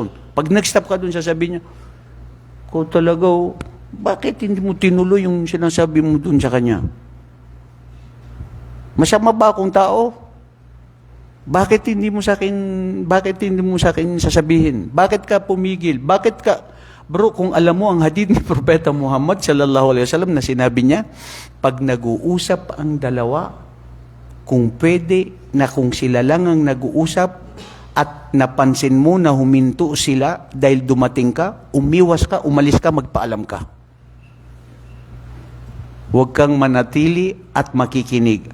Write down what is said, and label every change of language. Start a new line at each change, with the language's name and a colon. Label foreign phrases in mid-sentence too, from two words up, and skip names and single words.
Filipino: Pag nag-stop ka doon, sasabihin niya, ko talaga, bakit hindi mo tinuloy yung sinasabi mo doon sa kanya? Masama ba akong tao? Bakit hindi mo sa akin sasabihin? Bakit ka pumigil? Bro, kung alam mo ang hadith ni Propeta Muhammad
Arabic: صلى الله عليه وسلم
Filipino: na sinabi niya, pag nag-uusap ang dalawa, kung pwede na kung sila lang ang nag-uusap at napansin mo na huminto sila dahil dumating ka, umiwas ka, umalis ka, magpaalam ka. Huwag kang manatili at makikinig.